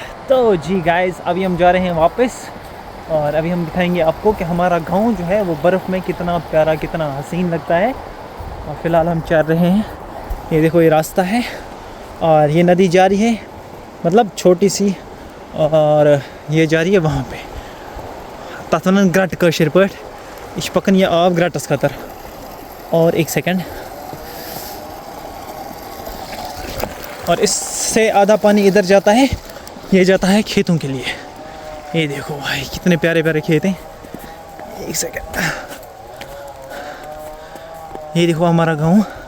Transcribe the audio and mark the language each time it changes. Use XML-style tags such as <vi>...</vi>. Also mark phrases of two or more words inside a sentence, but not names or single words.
<hi>तो जी गाइस अभी हम जा रहे हैं वापस, और अभी हम दिखाएंगे आपको कि हमारा गांव जो है वो बर्फ़ में कितना प्यारा, कितना हसीन लगता है। और फ़िलहाल हम चल रहे हैं। ये देखो, ये रास्ता है और ये नदी जा रही है, मतलब छोटी सी, और ये जा रही है वहाँ पे।</hi> <ks>तथ वन ग्रट कशर पे यह पकन ये आब ग्रटस खतर।</ks> <hi>और एक सेकंड, और इससे आधा पानी इधर जाता है, ये जाता है खेतों के लिए। ये देखो भाई कितने प्यारे प्यारे खेत हैं। एक सेकंड, ये देखो हमारा गांव।</hi>